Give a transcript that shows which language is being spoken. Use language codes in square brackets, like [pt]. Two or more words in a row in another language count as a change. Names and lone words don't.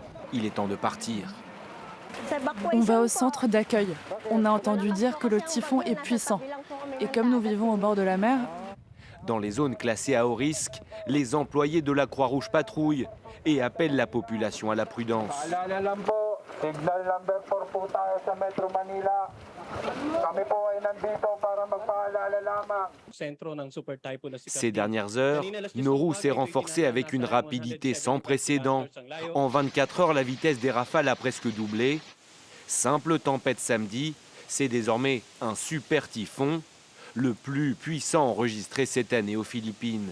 [fr] Il est temps de partir. On va au centre d'accueil. On a entendu dire que le typhon est puissant. Et comme nous vivons au bord de la mer, Dans les zones classées à haut risque, les employés de la Croix-Rouge patrouillent et appellent la population à la prudence. [tl] Paalala lang po, [en] signal number [tl] 4 po tayo sa Metro Manila. Kami po ay nandito para magpaalala lamang. [fr] Ces dernières heures, Noru s'est renforcé avec une rapidité sans précédent. En 24 heures, la vitesse des rafales a presque doublé. Simple tempête samedi, c'est désormais un super typhon, le plus puissant enregistré cette année aux Philippines.